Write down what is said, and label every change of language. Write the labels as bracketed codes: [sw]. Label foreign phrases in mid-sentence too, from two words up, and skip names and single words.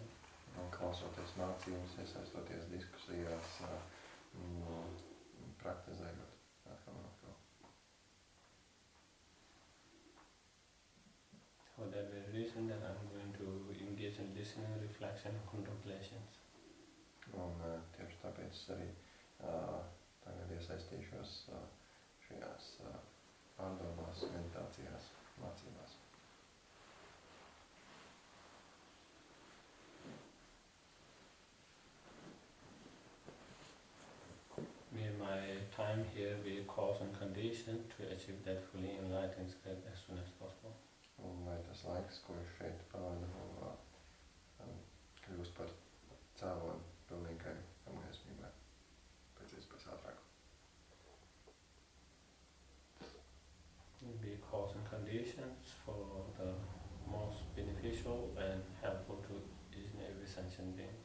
[lv] Un, klausoties mācības, iesaistoties diskusijās, praktizējot atkal un atkal. [en] For that very reason that I'm going to engage in listening, reflection and contemplations. [lv] Un tieši tāpēc es arī tagad iesaistīšos šajās pārdomās, meditācijās, mācībās. [en] May my time here be a cause and condition to achieve that fully enlightened state as soon as possible. [lv] Un lai tas laiks, ko es šeit pavadu, kļūst par cēloni pilnīgai apgaismībai pēc iespējas ātrāk. [en] Be cause and conditions for the most beneficial and helpful to each and every sentient being.